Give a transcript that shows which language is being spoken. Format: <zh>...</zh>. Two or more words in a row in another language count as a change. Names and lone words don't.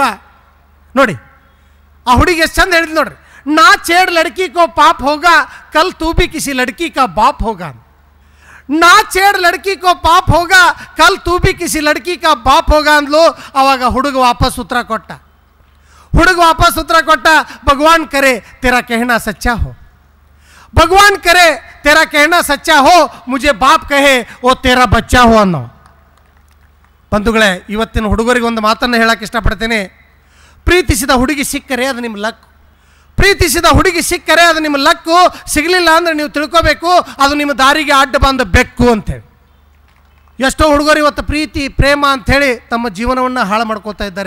<kn>ನೋಡಿ ಆ ಹುಡುಗಿ ಎಷ್ಟು ಚಂದ ಹೇಳಿದ್ಲು ನೋಡ್ರಿ,</kn> <hi>ना छेड़ लड़की को पाप होगा, कल तू भी किसी लड़की का बाप होगा. ना छेड़ लड़की को पाप होगा, कल तू भी किसी लड़की का बाप होगा ಅಂದ್ಲು.</hi> <kn>ಆವಾಗ ಹುಡುಗ ವಾಪಸ್ ಉತ್ತರ ಕೊಟ್ಟ.</kn> <hi>भगवान करे तेरा कहना सच्चा हो, भगवान करे तेरा कहना सच्चा हो, मुझे बाप कहे वो तेरा बच्चा हो ಅನ್ನೋ.</hi> <kn>ಬಂಧುಗಳೇ, ಇವತ್ತಿನ ಹುಡುಗರಿಗೆ ಒಂದು ಮಾತನ್ನು ಹೇಳಕ್ಕೆ ಇಷ್ಟಪಡ್ತೇನೆ. ಪ್ರೀತಿಸಿದ ಹುಡುಗಿ ಸಿಕ್ಕರೆ ಅದು ನಿಮ್ಮ ಲಕ್, ಪ್ರೀತಿಸಿದ ಹುಡುಗಿ ಸಿಕ್ಕರೆ ಅದು ನಿಮ್ಮ ಲಕ್ಕು. ಸಿಗಲಿಲ್ಲ ಅಂದರೆ ನೀವು ತಿಳ್ಕೋಬೇಕು ಅದು ನಿಮ್ಮ ದಾರಿಗೆ ಅಡ್ಡ ಬಂದ ಬೆಕ್ಕು ಅಂತೇಳಿ. ಎಷ್ಟೋ ಹುಡುಗರು ಇವತ್ತು ಪ್ರೀತಿ ಪ್ರೇಮ ಅಂಥೇಳಿ ತಮ್ಮ ಜೀವನವನ್ನು ಹಾಳು ಮಾಡ್ಕೋತಾ ಇದ್ದಾರೆ.</kn>